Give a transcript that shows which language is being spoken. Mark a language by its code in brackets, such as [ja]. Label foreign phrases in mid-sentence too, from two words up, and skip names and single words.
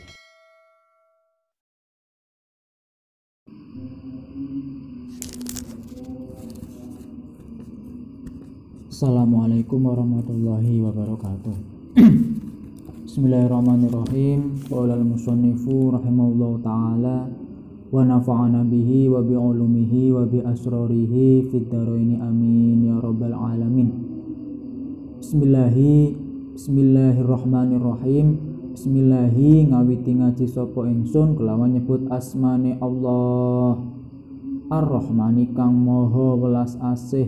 [ar] السلام عليكم ورحمة الله وبركاته. Bismillahirrahmanirrahim. قال المصنف رحمه الله تعالى ونفعنا به وبعلومه وبأسراره في الدارين آمين يا رب العالمين. Bismillahirrahmanirrahim. [jv] Bismillahi ngawiti ngaji sapa ingsun kelawan nyebut asmane Allah Ar-Rahmani kang maha welas asih.